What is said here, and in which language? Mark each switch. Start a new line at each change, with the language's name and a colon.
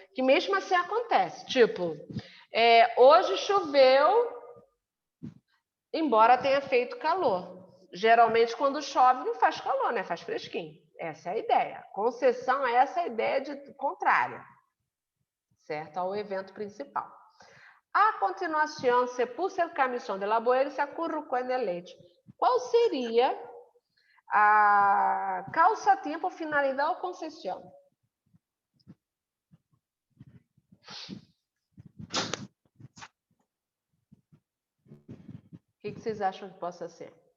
Portuguese: Que mesmo assim acontece. Tipo, hoje choveu, embora tenha feito calor. Geralmente, quando chove, não faz calor, né? Faz fresquinho. Essa é a ideia. Concessão é essa ideia de contrária, certo? Ao evento principal. A continuação,
Spanish: se puse el camisón de la abuela y se acurrucó en el lecho.
Portuguese: Qual seria a causa, tempo, finalidade ou concessão? O que vocês acham que possa ser?